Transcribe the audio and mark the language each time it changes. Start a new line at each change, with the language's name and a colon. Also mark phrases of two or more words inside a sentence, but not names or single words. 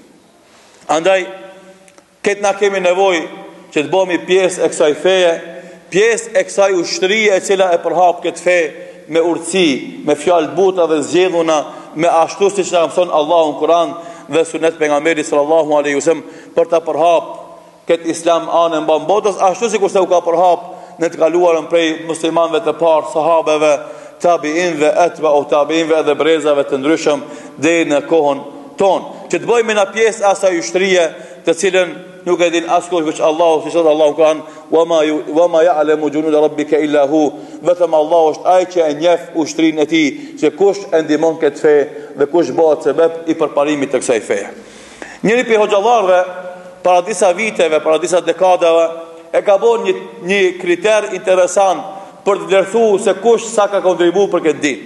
Albanian: Andaj këtë na kemi nevojë që të bëhemi pjesë e kësaj feje, pjesë e kësaj ushtrie e cila e përhap këtë fe me urtësi, me fjalë të buta dhe zgjedhuna, me ashtu siç na mëson Allahu në Kur'an, dhe sunet pejgamberit
Arabic: صلى الله عليه وسلم
Albanian: për ta përhap këtë islam anën mban botës, ashtu sikur se u ka përhap në të kaluarën prej muslimanëve të parë, sahabeve, tabiinëve, atba'u tabiinëve dhe brezave të ndryshëm deri në kohën tonë. Që të bëjmë në pjesë asaj ushtrie të cilën nuk e din askush veç Allahu, si thot Allahu Kur'an,
Arabic: وما يعلم جنود ربك إلا هو,
Albanian: vetëm Allahu është ai që e njeh ushtrinë e tij, se kush e ndihmon këtë fe dhe kush bëhet sebeb i përparimit të kësaj feje. Njëri prej hoxhallarëve para disa viteve, para disa dekadave, e ka bërë një kriter interesant për të vlerësuar se kush sa ka kontribuar për këtë dinë.